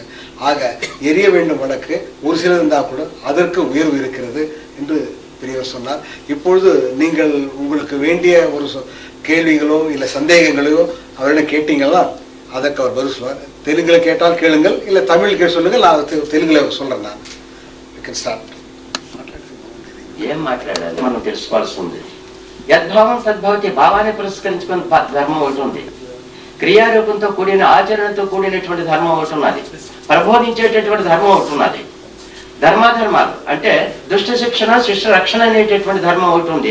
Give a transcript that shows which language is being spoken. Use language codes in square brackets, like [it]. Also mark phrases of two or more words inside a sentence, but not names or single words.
[ta] ஆக எரிய வேண்டும் விளக்கு ஒரு சிலர் இருந்தால் கூட அதற்கு உயர்வு இருக்கிறது என்று பெரியவர் சொன்னார். இப்பொழுது நீங்கள் உங்களுக்கு வேண்டிய ஒரு கேள்விகளோ இல்லை சந்தேகங்களையோ அவரிடம் கேட்டீங்களா, அதற்கு அவர் பதில் சொல்வார். தெலுங்குல கேட்டால் கேளுங்கள், இல்லை தமிழ் சொல்லுங்கள், நான் தெலுங்குல சொல்றேன். நான் స్టార్ట్. [te] ఏం మాట్లాడాలి మనం తెలుసుకోవాల్సి ఉంది. యద్భావం సద్భావతి భావాన్ని పురస్కరించుకుని ధర్మం ఒకటి ఉంది. క్రియారూపంతో కూడిన ఆచరణతో కూడినటువంటి ధర్మం ఒకటి ఉన్నది. ప్రబోధించేటటువంటి ధర్మం ఒకటి ఉన్నది. ధర్మాధర్మాలు అంటే దుష్ట శిక్షణ శిష్ట రక్షణ అనేటటువంటి ధర్మం ఒకటి ఉంది.